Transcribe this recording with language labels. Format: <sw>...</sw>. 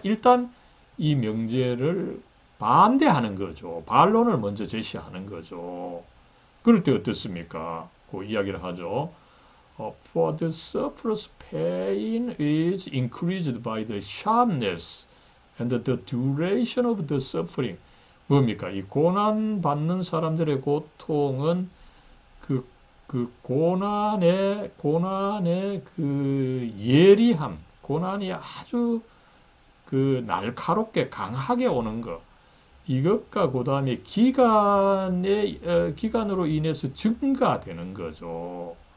<ko>일단 이 명제를 반대하는 거죠. 반론을 먼저 제시하는 거죠. 그럴 때 어떻습니까? 그 이야기를 하죠.</ko> <en>For the sufferer's pain is increased by the sharpness and the duration of the suffering.</en> <ko>뭡니까? 이 고난 받는 사람들의 고통은 그 고난의 그 예리함, 고난이 아주 그 날카롭게 강하게 오는 것, 이것과 그 다음에 기간으로 인해서 증가되는 거죠.</ko>